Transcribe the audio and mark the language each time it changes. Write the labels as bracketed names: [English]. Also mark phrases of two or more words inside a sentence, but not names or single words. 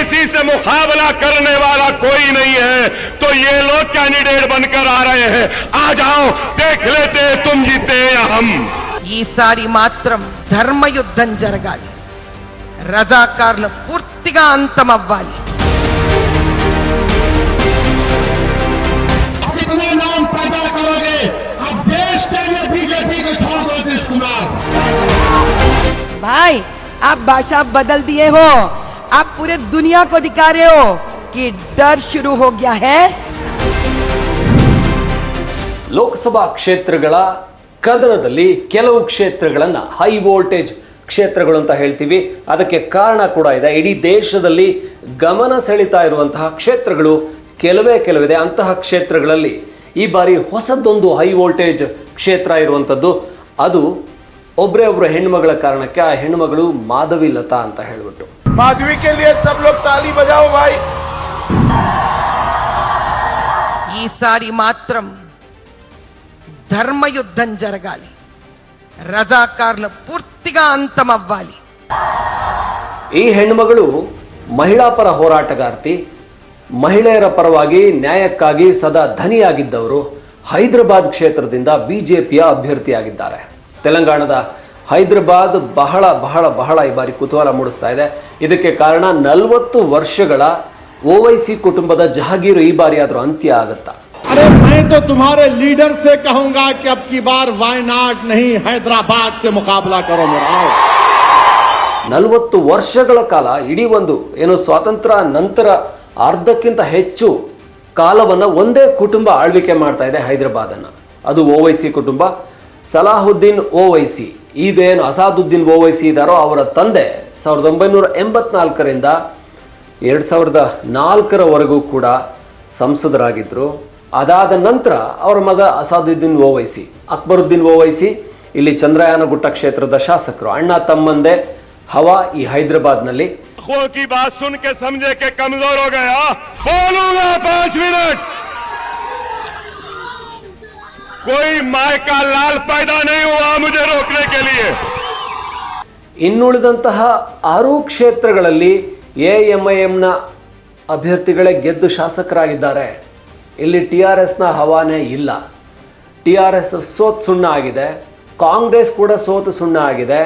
[Hindi] से मुकाबला करने वाला कोई नहीं है, तो ये लोग कैंडिडेट बनकर आ रहे हैं। आ जाओ, देख लेते तुम जीते या हम। [Telugu] ఈసారి మాత్రం ధర్మయుద్ధం జరగాలి, రజాకార్లు పూర్తిగా అంతమవ్వాలి. [Hindi] कितने नाम पैदा करोगे? अब देश के लिए बीजेपी को छोड़ दो नीतीश कुमार। भाई आप भाषा बदल दिए हो, आप पूरे दुनिया को दिखा रहे हो कि डर शुरू हो गया है. [Kannada] ಲೋಕಸಭಾ ಕ್ಷೇತ್ರಗಳ ಕದನದಲ್ಲಿ ಕೆಲವು ಕ್ಷೇತ್ರಗಳನ್ನ [English] high voltage [Kannada] ಕ್ಷೇತ್ರಗಳು ಅಂತ ಹೇಳ್ತೀವಿ. ಅದಕ್ಕೆ ಕಾರಣ ಕೂಡ ಇದೆ. ಇಡೀ ದೇಶದಲ್ಲಿ ಗಮನ ಸೆಳೀತಾ ಇರುವಂತಹ ಕ್ಷೇತ್ರಗಳು ಕೆಲವಿದೆ. ಅಂತಹ ಕ್ಷೇತ್ರಗಳಲ್ಲಿ ಈ ಬಾರಿ ಹೊಸದೊಂದು [English] high voltage [Kannada] ಕ್ಷೇತ್ರ ಇರುವಂಥದ್ದು. ಅದು ಒಬ್ಬರೇ ಹೆಣ್ಮಗಳ ಕಾರಣಕ್ಕೆ. ಆ ಹೆಣ್ಮಗಳು ಮಾಧವಿ ಲತಾ ಅಂತ ಹೇಳ್ಬಿಟ್ಟು. [Hindi] माधवी के लिए सब लोग ताली बजाओ भाई. [Telugu] ఈసారి మాత్రం ధర్మయుద్ధం జరగాలి, రజాకార్లు పూర్తిగా అంతమవ్వాలి. [Kannada] ಈ ಹೆಣ್ಮಗಳು ಮಹಿಳಾ ಪರ ಹೋರಾಟಗಾರ್ತಿ, ಮಹಿಳೆಯರ ಪರವಾಗಿ ನ್ಯಾಯಕ್ಕಾಗಿ ಸದಾ ಧನಿಯಾಗಿದ್ದವರು. ಹೈದರಾಬಾದ್ ಕ್ಷೇತ್ರದಿಂದ ಬಿಜೆಪಿಯ ಅಭ್ಯರ್ಥಿಯಾಗಿದ್ದಾರೆ. ತೆಲಂಗಾಣದ ಹೈದರಾಬಾದ್ ಬಹಳ ಬಹಳ ಬಹಳ ಈ ಬಾರಿ ಕುತೂಹಲ ಮೂಡಿಸ್ತಾ ಇದೆ. ಇದಕ್ಕೆ ಕಾರಣ 40 ವರ್ಷಗಳ ಓವೈಸಿ ಕುಟುಂಬದ ಜಹಾಗೀರು ಈ ಬಾರಿ ಆದರೂ ಅಂತ್ಯ ಆಗುತ್ತಾ? [Hindi] अरे मैं तो तुम्हारे लीडर से कहूंगा कि अब की बार वायनाड नहीं हैदराबाद से मुकाबला करो मेरा. [Kannada] 40 ವರ್ಷಗಳ ಕಾಲ ಇಡೀ ಒಂದು ಏನು ಸ್ವಾತಂತ್ರ್ಯ ನಂತರ ಅರ್ಧಕ್ಕಿಂತ ಹೆಚ್ಚು ಕಾಲವನ್ನು ಒಂದೇ ಕುಟುಂಬ ಆಳ್ವಿಕೆ ಮಾಡ್ತಾ ಇದೆ ಹೈದರಾಬಾದನ್ನು. ಅದು ಓವೈಸಿ ಕುಟುಂಬ. ಸಲಾಹುದ್ದೀನ್ ಓವೈಸಿ, ಈಗ ಏನು ಅಸಾದುದ್ದೀನ್ ಓವೈಸಿ ಇದ್ದಾರೋ ಅವರ ತಂದೆ 1984ರಿಂದ 2004ರವರೆಗೂ ಕೂಡ ಸಂಸದರಾಗಿದ್ದರು. ಅದಾದ ನಂತರ ಅವರ ಮಗ ಅಸಾದುದ್ದೀನ್ ಓವೈಸಿ, ಅಕ್ಬರುದ್ದೀನ್ ಓವೈಸಿ ಇಲ್ಲಿ ಚಂದ್ರಯಾನಗುಟ್ಟ ಕ್ಷೇತ್ರದ ಶಾಸಕರು. ಅಣ್ಣ ತಮ್ಮಂದೆ ಹವಾ ಈ ಹೈದರಾಬಾದ್ನಲ್ಲಿ. [Hindi] की बात सुन के समझे के कमजोर हो गया, बोलूंगा 5 मिनट. कोई माय का लाल पैदा नहीं हुआ मुझे रोकने के लिए. [Kannada] ಇನ್ನುಳಿದಂತಹ 6 ಕ್ಷೇತ್ರಗಳಲ್ಲಿ ಎಎಂಐಎಂನ ಅಭ್ಯರ್ಥಿಗಳೇ ಗೆದ್ದು ಶಾಸಕರಾಗಿದ್ದಾರೆ. ಇಲ್ಲಿ TRSನ ಹವಾನೇ ಇಲ್ಲ. TRS ಸೋತು ಸುಣ್ಣ ಆಗಿದೆ, ಕಾಂಗ್ರೆಸ್ ಕೂಡ ಸೋತು ಸುಣ್ಣ ಆಗಿದೆ.